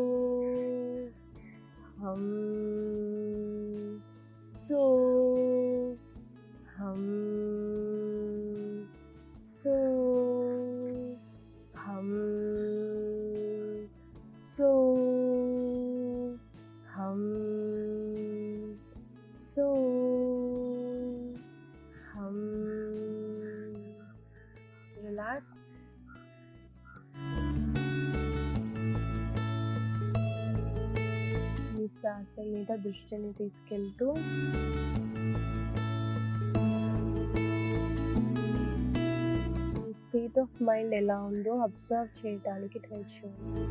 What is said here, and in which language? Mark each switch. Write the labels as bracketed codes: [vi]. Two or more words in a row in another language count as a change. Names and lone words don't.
[en] hum, so, hum, so, hum, so, hum, so, hum. Relax. [te] ఈ శ్వాస మీద దృష్టిని తీసుకెళ్తూ ఈ [en] state of mind [te] ఎలా ఉందో అబ్జర్వ్ చేయడానికి ట్రై చేయండి.